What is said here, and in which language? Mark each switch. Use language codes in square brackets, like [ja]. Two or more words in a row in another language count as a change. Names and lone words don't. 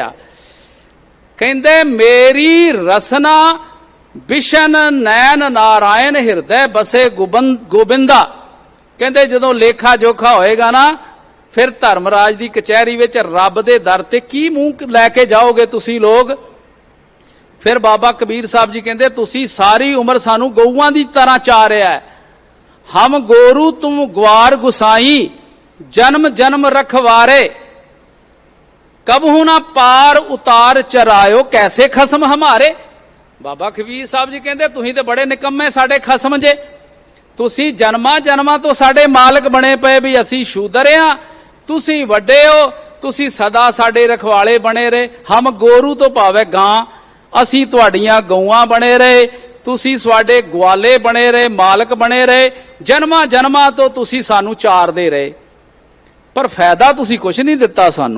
[pa] ਕਹਿੰਦੇ ਮੇਰੀ ਰਸਨਾ ਬਿਸ਼ਨ ਨੈਨ ਨਾਰਾਇਣ ਹਿਰਦੈ ਬਸੇ ਗੋਬਿੰਦਾ। ਕਹਿੰਦੇ ਜਦੋਂ ਲੇਖਾ ਜੋਖਾ ਹੋਏਗਾ ਨਾ, ਫਿਰ ਧਰਮਰਾਜ ਦੀ ਕਚਹਿਰੀ ਵਿਚ ਰੱਬ ਦੇ ਦਰ ਤੇ ਕੀ ਮੂੰਹ ਲੈਕੇ ਜਾਓਗੇ ਤੁਸੀ ਲੋਗ। ਫਿਰ ਬਾਬਾ ਕਬੀਰ ਸਾਹਬ ਜੀ ਕਹਿੰਦੇ ਤੁਸੀ ਸਾਰੀ ਉਮਰ ਸਾਨੂੰ ਗਊਆਂ ਦੀ ਤਰ੍ਹਾਂ ਚਾ ਰਹਾ ਹੈ। ਹਮ ਗੋਰੂ ਤੁਮ ਗੁਆਰ ਗੁਸਾਈ, ਜਨਮ ਜਨਮ ਰਖਵਾਰੇ, ਕਬਹੂ ਨਾ ਪਾਰ ਉਤਾਰ ਚਰਾਇਓ, ਕੈਸੇ ਖਸਮ ਹਮਾਰੇ। ਬਾਬਾ ਕਬੀਰ ਸਾਹਬ ਜੀ ਕਹਿੰਦੇ ਤੁਸੀਂ ਤੇ ਬੜੇ ਨਿਕੰਮੇ ਸਾਡੇ ਖਸਮ ਜੇ, ਤੁਸੀਂ ਜਨਮਾਂ ਜਨਮਾਂ ਤੋ ਸਾਡੇ ਮਾਲਕ ਬਣੇ ਪੇ ਭੀ ਅਸੀਂ ਸ਼ੂਦਰ ਆ, ਤੁਸੀਂ ਵੱਡੇ ਹੋ, ਤੁਸੀਂ ਸਦਾ ਸਾਡੇ ਰਖਵਾਲੇ ਬਣੇ ਰਹੇ। ਹਮ ਗੋਰੂ ਤੋ ਭਾਵੇਂ ਗਾਂ, ਅਸੀਂ ਤੁਹਾਡੀਆਂ ਗਊਆਂ ਬਣੇ ਰਹੇ, ਤੁਸੀਂ ਸਾਡੇ ਗਵਾਲੇ ਬਣੇ ਰਹੇ, ਮਾਲਕ ਬਣੇ ਰਹੇ, ਜਨਮਾਂ ਜਨਮਾਂ ਤੋ ਤੁਸੀਂ ਸਾਨੂੰ ਚਾਰਦੇ ਰਹੇ, ਪਰ ਫ਼ਾਇਦਾ ਤੁਸੀਂ ਕੁਛ ਨਹੀਂ ਦਿੱਤਾ ਸਾਨੂੰ।